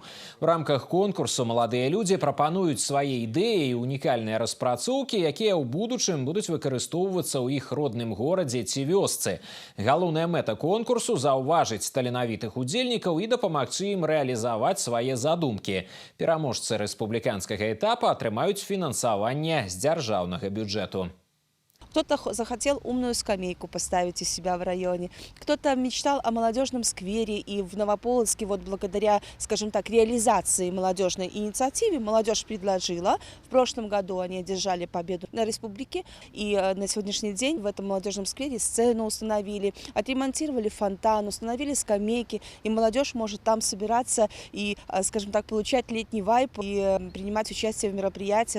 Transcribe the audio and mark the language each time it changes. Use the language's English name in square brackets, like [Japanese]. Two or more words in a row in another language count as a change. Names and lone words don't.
[Belarusian] У рамках конкурсу маладыя людзі прапануюць свае ідэі і унікальныя распрацоўкі, якія ў будучым будуць выкарыстоўвацца ў іх родным горадзе ці вёсцы. Галоўная мэта конкурсу – заўважыць таленавітых удзельнікаў і дапамагчы ім рэалізаваць свае задумкі. Пераможцы рэспубліканскага этапа атрымаюць фінансаванне з дзяржаўнага бюджэту. [Russian] Кто-то захотел умную скамейку поставить у себя в районе, кто-то мечтал о молодежном сквере, и в Новополоцке вот благодаря, скажем так, реализации молодежной инициативы молодежь предложила. В прошлом году они одержали победу на республике, и на сегодняшний день в этом молодежном сквере сцену установили, отремонтировали фонтан, установили скамейки, и молодежь может там собираться и, скажем так, получать летний вайб и принимать участие в мероприятиях.